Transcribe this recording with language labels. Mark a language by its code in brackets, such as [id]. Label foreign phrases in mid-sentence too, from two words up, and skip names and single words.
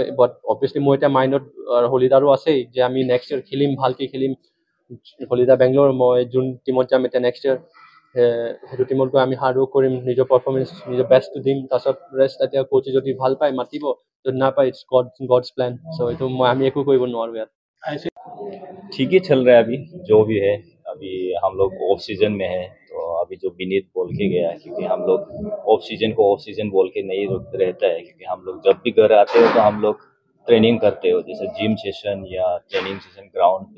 [en] but obviously [as] মোৰ এতিয়া মাইণ্ডত হলিদাৰো আছেই যে আমি [en] next year [as] খেলিম, ভালকৈ খেলিম। হলিদা বেংগলোৰ মই যোন টিমত যাম এতিয়া [en] next year [as] সেইটো টিমত গৈ আমি হাৰ্ডৱৰ্ক কৰিম, নিজৰ পাৰফৰ্মেঞ্চ নিজৰ বেষ্টটো দিম। তাৰপিছত ৰেষ্ট এতিয়া কোচে যদি ভাল পায় মাতিব, যদি নাপায় [en] it's God's plan. [as] চ' এইটো আমি একো কৰিব নোৱাৰোঁ ইয়াত। [hi] ठीक ही चल रहा है अभी जो भी है। अभी हम लोग [en] off season [hi] में है तो अभी जो विनीत बोल के गया क्योंकि हम लोग [en] off season [hi] को [en] off season [hi] बोल के नहीं रहता है क्योंकि हम लोग जब भी घर आते हो तो हम लोग ट्रेनिंग करते हो जैसे [en] gym session [hi] या [en] training session ground [hi] पे।